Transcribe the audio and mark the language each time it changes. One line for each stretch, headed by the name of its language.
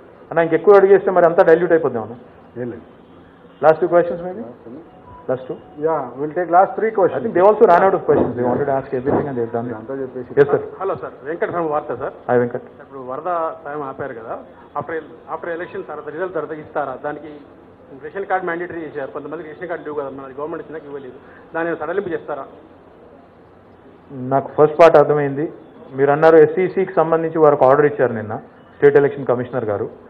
Telugu: అన్న ఇంకెక్కువ అడిగేస్తే మరి అంతా dilute అయిపోద్దాం.
English: Last 2 questions maybe? Last 2? Yeah, we'll take last 3 questions. I think they also ran out of questions. They wanted to ask everything and they've done it. Yes, sir.
Telugu: Hello sir, Venkat from వార్త sir.
English: Hi, Venkat.
Telugu: ఇప్పుడు వరద సాయం ఆపారు కదా, after election తర్వాత result తర్వాత ఇస్తారా? దానికి రేషన్ కార్డ్ మ్యాండేటరీ చేశారు, కొంతమందికి రేషన్ కార్డు లేవు కదా, మన గవర్నమెంట్ ఇచ్చినాక ఇవ్వలేదు, దాన్ని సడలింపు చేస్తారా? నాకు ఫస్ట్ పార్ట్ అర్థమైంది. మీరు అన్నారు SECకి సంబంధించి వారికి ఆర్డర్ ఇచ్చారు నిన్న స్టేట్ ఎలక్షన్ కమిషనర్ గారు.